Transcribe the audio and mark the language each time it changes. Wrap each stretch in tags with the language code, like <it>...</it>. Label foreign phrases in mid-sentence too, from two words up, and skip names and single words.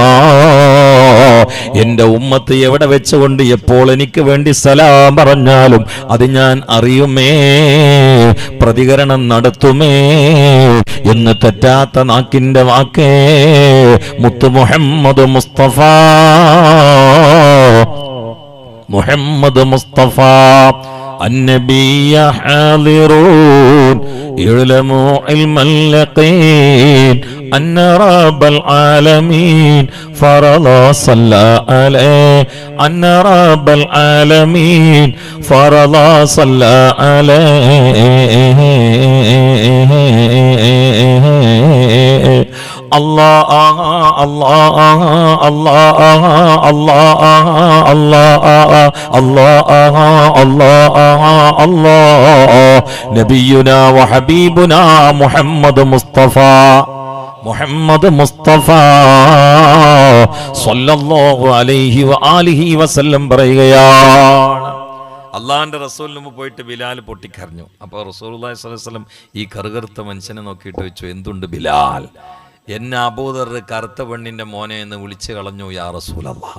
<ml>എന്റെ ഉമ്മത്ത് എവിടെ വെച്ചുകൊണ്ട് എപ്പോൾ എനിക്ക് വേണ്ടി സലാം പറഞ്ഞാലും അത് ഞാൻ അറിയുമേ, പ്രതികരണം നടത്തുമേ എന്ന് തെറ്റാത്ത നാക്കിന്റെ വാക്കേ മുത്ത് മുഹമ്മദ് മുസ്തഫ, മുഹമ്മദ് മുസ്തഫ.</ml> <ar>النبي حاضرون اعلموا علم اليقين أن رب العالمين فرض صلى عليه أن رب العالمين فرض صلى عليه الله الله الله الله الله الله الله نبينا وحبيبنا محمد مصطفى صلى الله عليه وآله وسلم പറയുകയാണ്.</ar> <ml>അള്ളാഹിന്റെ റസൂലിന് മുമ്പ് പോയിട്ട് ബിലാൽ പൊട്ടിക്കരഞ്ഞു. അപ്പോൾ</ml> <ar>رسول الله صلى الله عليه وسلم</ar> <ml>ഈ കറുകറുത്ത മനുഷ്യനെ നോക്കിയിട്ട് ചോദിച്ചു, എന്തുണ്ട് ബിലാൽ, എന്നെ അബൂദർ കറുത്ത പെണ്ണിന്റെ മോനെ എന്ന് വിളിച്ചു കളഞ്ഞു</ml> <ar>يا رسول الله.</ar>